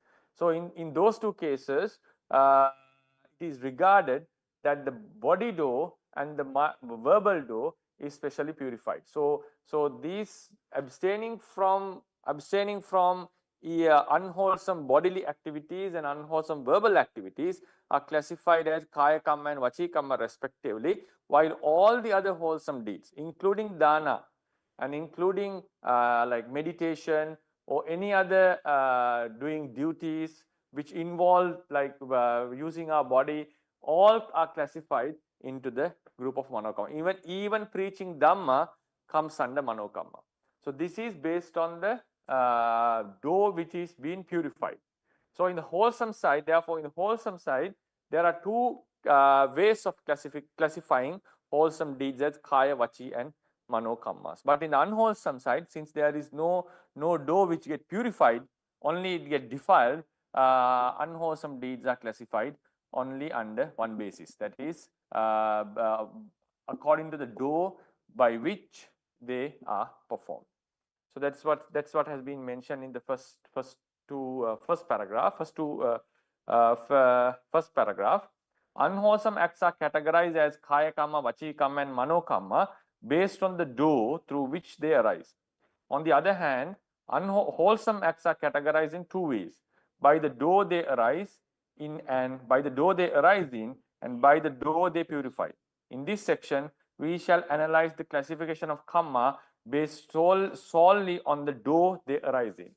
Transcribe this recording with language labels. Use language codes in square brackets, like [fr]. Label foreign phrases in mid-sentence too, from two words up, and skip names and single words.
[en] So in those two cases, it is regarded that the body do and the verbal do is specially purified. So these abstaining from unwholesome bodily activities and unwholesome verbal activities are classified as [pi] kaya kamma [en] and [pi] vachi kamma [en] respectively, while all the other wholesome deeds, including dana and including like meditation or any other doing duties which involve like using our body, all are classified into the group of manokamma. Even preaching dhamma comes under manokamma. So this is based on the do which is being purified. So in the wholesome side, therefore in the wholesome side, there are two ways of classifying wholesome deeds as kaya, vachi and manokammas. But in the unwholesome side, since there is no do which get purified, only it get defiled, unwholesome deeds are classified only under one basis, that is according to the do by which they are performed. So that's what has been mentioned in the first paragraph. Unwholesome acts are categorized as [pi] kaya kamma, vachi kamma [en] and [pi] mano kamma [en] based on the do through which they arise. On the other hand, unwholesome acts are categorized in two ways: by the do they arise in, and by the do they arise in, and by the do they purify. In this section, we shall analyze the classification of kamma based solely on the do they arise in.